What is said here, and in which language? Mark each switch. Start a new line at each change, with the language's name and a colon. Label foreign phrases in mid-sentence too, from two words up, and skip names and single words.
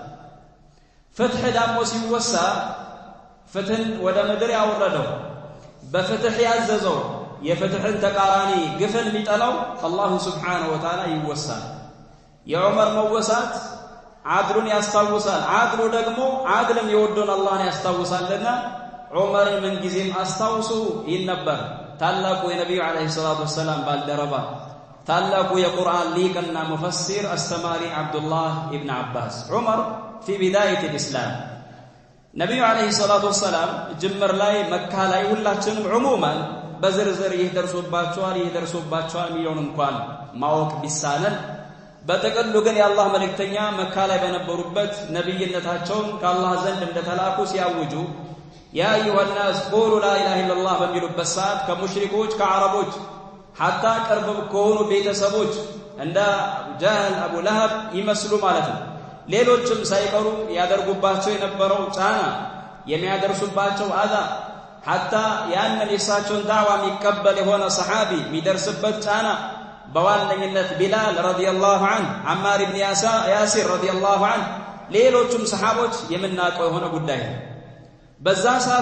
Amharic: ፍትህ ደግሞ ሲወሳ ፍትህን ወደ ምድር ያወረደው በፍትህ ያዘዘው የፍትህን ተቃራኒ ግፍን የሚጠላው
Arabic: الله سبحانه وتعالى
Amharic: ይወሳል የዑመር መወሳት አድሉን ያስታውሳል አድሉ ደግሞ አድልም የወደውን አላህን ያስታውሳልና ዑመርን ምን ጊዜም አስታውሱ ይነበር ታላቁ የነብዩ
Arabic: عليه الصلاة والسلام
Amharic: ባልደረባ ታላቁ የቁርአን ሊቅና ሙፈሲር አስተማሪ አብዱላህ ኢብኑ አባስ ዑመር
Arabic: في بداية الإسلام
Amharic: ነብዩ
Arabic: عليه الصلاة والسلام
Amharic: ጅምር ላይ መካ ላይ ሁላችንም ዑሙማን በዝርዝር ይደርሱባቸዋል ሚሊዮን እንኳን ማወቅ ቢሳነን በተቀሉ ግን የአላህ መልእክተኛ መካ ላይ በነበሩበት ነብይነታቸውን ከአላህ ዘንድ እንደተላኩ ሲያውጁ
Arabic: يا أيها الناس قولوا لا اله الا الله
Amharic: በሚሉበት ሰዓት ከሙሽሪኮች ከአረቦች ሐታ ቅርብ ከሆኑ ቤተሰቦች እንደ ጃህል አቡ ለሀብ ይመስሉ ማለት ነው ሌሎችም ሳይቀሩ ያደርጉባቸው የነበረው ጫና የሚያደርሱባቸው አዛ ሐታ ያንን የሳቸውን ዳዕዋ የሚቀበል የሆነ ሰሃቢ የሚደርስበት ጫና በዋነኝነት ቢላል
Arabic: رضي الله عنه፣
Amharic: አማር ኢብኑ ያሲር
Arabic: رضي الله عنه፣
Amharic: ሌሎችም ሰሃቦች የምናውቀው የሆነ ጉዳይ ነው። በዛ ሰዓት